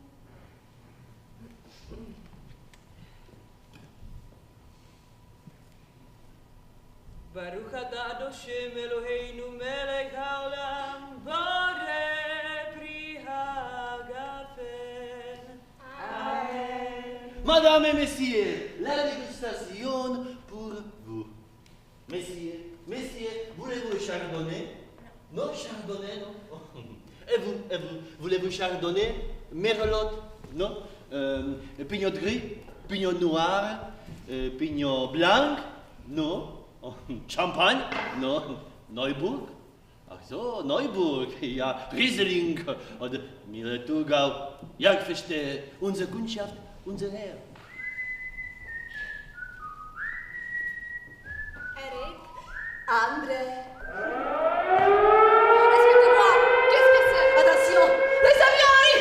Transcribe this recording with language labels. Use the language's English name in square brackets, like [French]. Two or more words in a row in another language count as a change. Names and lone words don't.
[Hebrew] ברוך אתה השם אלוהינו מלך העולם, בורא פרי הגפן. Amen. [French] Madame et messieurs, la dégustation pour vous. Messieurs, voulez-vous le chardonnay? Non, chardonnay, non. Et vous, voulez-vous chardonnay? Merlot? Non. Pinot gris? Pinot noir? Pinot blanc? Non. Champagne? Non. Neuburg? [German] Ach so, Neuburg, ja, Riesling oder Thurgau. Ja, ich verstehe. Unsere Kundschaft, unser Herr. Erik? André. [French] Excusez-moi, qu'est-ce que c'est? Attention, les avions arrivent!